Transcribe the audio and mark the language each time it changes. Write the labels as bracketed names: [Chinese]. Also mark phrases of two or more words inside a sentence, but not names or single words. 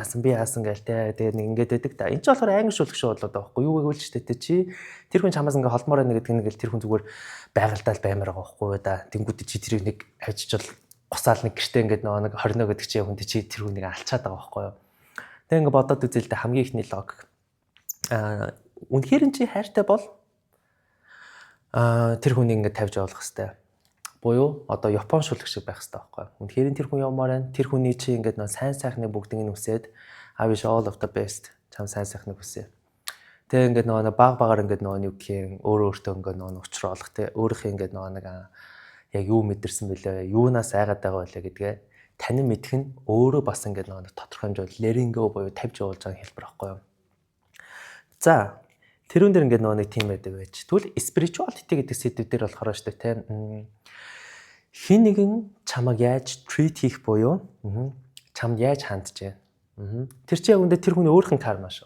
[Mongolian] яасан би яасан гээл те тэгээд нэг ингээд байдаг та энэ ч болохоор англи шүлэг шиг болоод байгаа байхгүй юу гэвэл ч те чи тэр хүн чамаас ингээд холмоор байна гэдэг нь ингээд тэр хүн зүгээр байгальтаал баймаар байгаа байхгүй юу да тэнгууд чи тэрийг нэг авчижвал гусаал нэг гэртээ ингээд нэг 20 гэдэг чи хүн чи тэр хүнийг алчаад байгаа байхгүй юу тэгээд ингээд бодоод үзэл тэ хамгийн ихний логик үнэхээр чи хайртай бол тэр хүнийг ингээд тавьж явуулах хэрэгтэй. Буюу одоо Япон шүлэг шиг байх хэрэгтэй байхгүй. Үнэхээр тэр хүн явмаар байна. Тэр хүний чи ингээд нэг сайн сайхны бүгдийг нь үсээд [English] I wish all of the best. [Mongolian] Чам сайн сайхныг үсэ. Тэгээ ингээд нэг баг ингээд нэг юу гэх юм өөртөө ингээд нэг учруулах те өөрийнхөө ингээд нэг яг юу мэдэрсэн бэлээ юунаас айгаад байгаа байлаа гэдгээ танин мэдэх нь өөрөө бас ингээд нэг тодорхой хэмжээнд [English] letting go [Mongolian] буюу тавьж явуулж байгаа хэлбэр байхгүй юу. За тэрүүн дээр ингээд нэг тийм байдаг байж. Тэгвэл spirituality гэдэг сэдв дээр болохоор шүү дээ те. Хин нэгэн чамайг яаж treat хийх буюу чамд яаж хандж байна. Тэр чи яг үндэ тэр хүний өөрийнх нь карма шүү.